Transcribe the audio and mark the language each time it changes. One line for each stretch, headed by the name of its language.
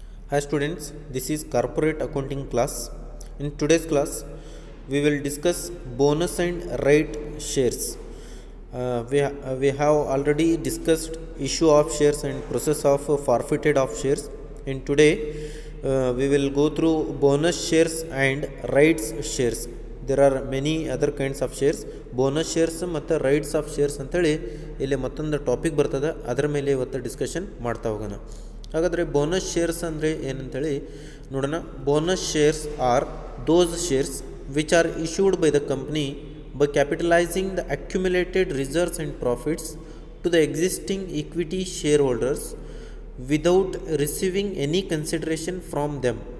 English: Hi students, this is corporate accounting class. In today's class, we will discuss bonus and right shares. We have already discussed issue of shares and process of forfeited of shares. In today, we will go through bonus shares and rights shares. There are many other kinds of shares.
Kannada: Bonus shares ಮತ್ತು rights of shares ಅಂತೇಳಿ ಇಲ್ಲಿ ಮತ್ತೊಂದು topic ಬರ್ತದೆ, ಅದರ ಮೇಲೆ ಇವತ್ತು discussion ಮಾಡ್ತಾ ಹೋಗೋಣ. ಹಾಗಾದರೆ ಬೋನಸ್ ಶೇರ್ಸ್ ಅಂದರೆ ಏನಂತೇಳಿ ನೋಡೋಣ.
English: Bonus shares are those shares which are issued by the company by capitalizing the accumulated reserves and profits to the existing equity shareholders without receiving any consideration from them.